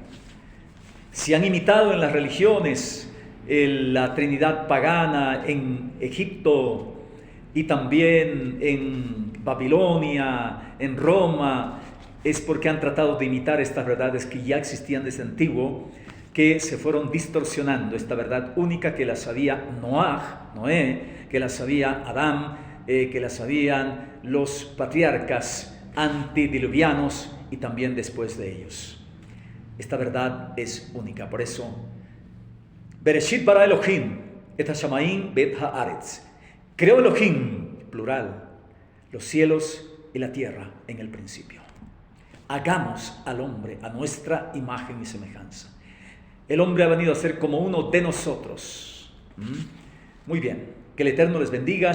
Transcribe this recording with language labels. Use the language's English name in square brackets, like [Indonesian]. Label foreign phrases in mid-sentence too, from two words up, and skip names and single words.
[Spanish] Si han imitado en las religiones la Trinidad pagana en Egipto y también en Babilonia, en Roma, es porque han tratado de imitar estas verdades que ya existían desde antiguo, que se fueron distorsionando. Esta verdad única que la sabía Noé, que la sabía Adán, que la sabían los patriarcas antidiluvianos y también después de ellos. Esta verdad es única. Por eso, [Hebrew] בראשית ברא אלהים את השמים ואת הארץ. [Spanish] Creó Elohim, plural, los cielos y la tierra en el principio. Hagamos al hombre a nuestra imagen y semejanza. El hombre ha venido a ser como uno de nosotros. Muy bien. Que el Eterno les bendiga.